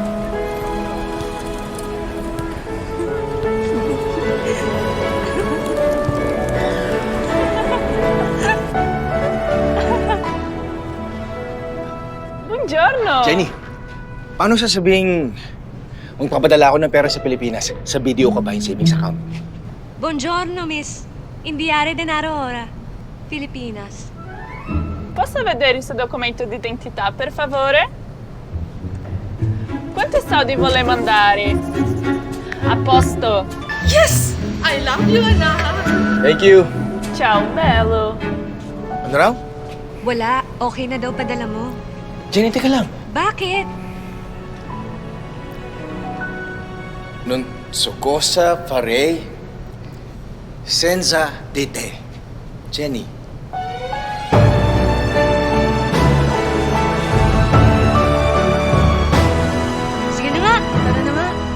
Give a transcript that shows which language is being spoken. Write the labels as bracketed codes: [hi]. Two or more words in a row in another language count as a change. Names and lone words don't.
[it] Buongiorno! [tl] Jenny, paano sasabihin magpapadala ako ng pera sa Pilipinas? Sa video ka ba yung [en] savings account? [it] Buongiorno, miss. Inviare denaro ora. Filipinas. Posso vedere il suo documento di identità, per favore? Quanti soldi vuole mandare? A posto. [en] Yes! I love you, anak! Thank you. [it] Ciao, bello. [tl] Ano raw? Wala. Okay na daw padala mo. Jenny, teka lang. Bakit? [it] Non so cosa farei senza di te. [tl] Jenny. Sige na nga. Tara na nga.